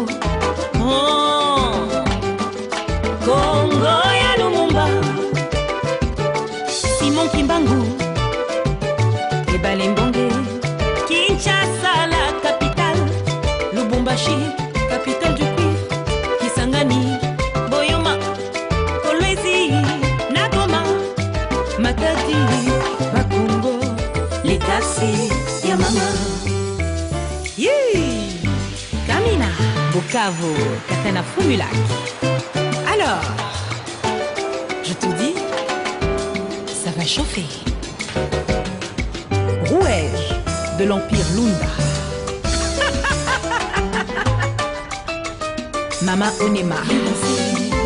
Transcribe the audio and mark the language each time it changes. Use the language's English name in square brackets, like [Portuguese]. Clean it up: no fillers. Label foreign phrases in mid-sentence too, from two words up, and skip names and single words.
[Lingala] Oh, Congo ya Lumumba. Simon Kimbangu. Ebale Mbonge. [French] Kinshasa la capitale. Lubumbashi, capitale du cuivre. Kisangani, Boyoma, Kolwezi, Nagoma, Matadi, Bakongo, Letasi, Yamama. Yeah. Kamina, Bukavu, Katana Fumulac. Alors, je te dis, ça va chauffer. Rouège de l'Empire Lunda. Mama Onema.